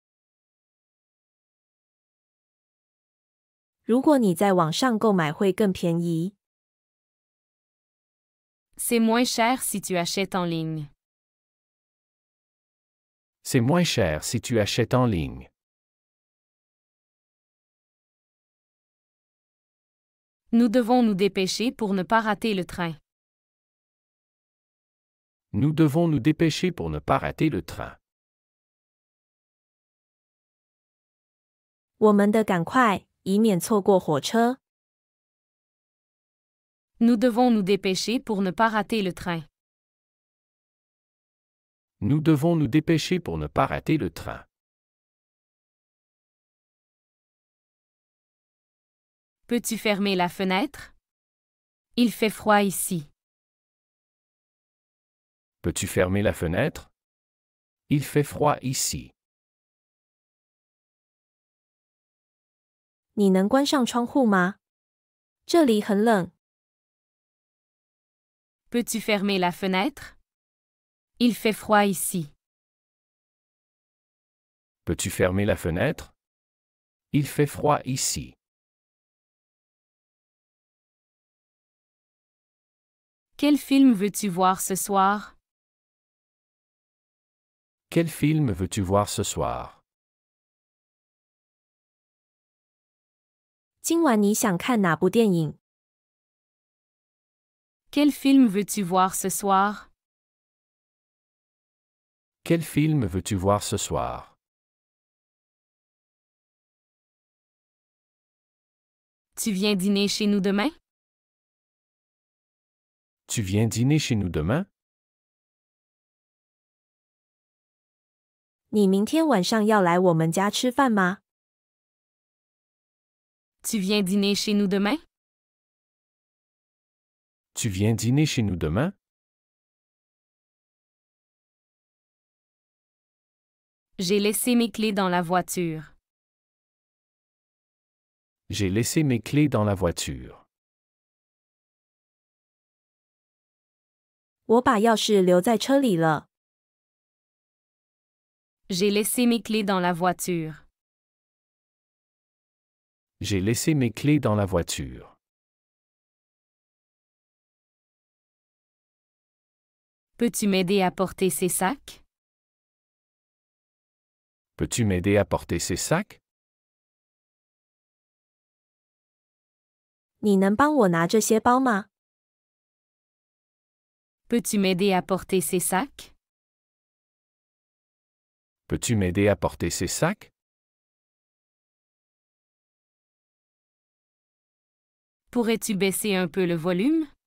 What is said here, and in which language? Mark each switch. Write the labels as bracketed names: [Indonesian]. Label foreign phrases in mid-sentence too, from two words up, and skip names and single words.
[Chinese] 如果你在网上购买会更便宜。 [French] C'est moins cher si tu achètes en ligne. C'est moins cher si tu achètes en ligne. Nous devons nous dépêcher pour ne pas rater le train. Nous devons nous dépêcher pour ne pas rater le train. 我们得赶快，以免错过火车。 Nous devons nous dépêcher pour ne pas rater le train. Nous devons nous dépêcher pour ne pas rater le train. Peux-tu fermer la fenêtre? Il fait froid ici. Peux-tu fermer la fenêtre? Il fait froid ici. [Chinese] 你能关上窗户吗？这里很冷。 [French] Peux-tu fermer la fenêtre? Il fait froid ici. Peux-tu fermer la fenêtre? Il fait froid ici. Quel film veux-tu voir ce soir? Quel film veux-tu voir ce soir? [Chinese] 今晚你想看哪部电影？ [French] Quel film veux-tu voir ce soir? Quel film veux-tu voir ce soir? Tu viens dîner chez nous demain? Tu viens dîner chez nous demain? [Chinese] 你明天晚上要来我们家吃饭吗？ [French] Tu viens dîner chez nous demain? Tu viens dîner chez nous demain? J'ai laissé mes clés dans la voiture. J'ai laissé mes clés dans la voiture. [Chinese] 我把钥匙留在车里了。 [French] J'ai laissé mes clés dans la voiture. J'ai laissé mes clés dans la voiture. Peux-tu m'aider à porter ces sacs? Peux-tu m'aider à porter ces sacs? [Chinese] 你能帮我拿这些包吗？ [French] Peux-tu m'aider à porter ces sacs? Peux-tu m'aider à porter ces sacs? Pourrais-tu baisser un peu le volume?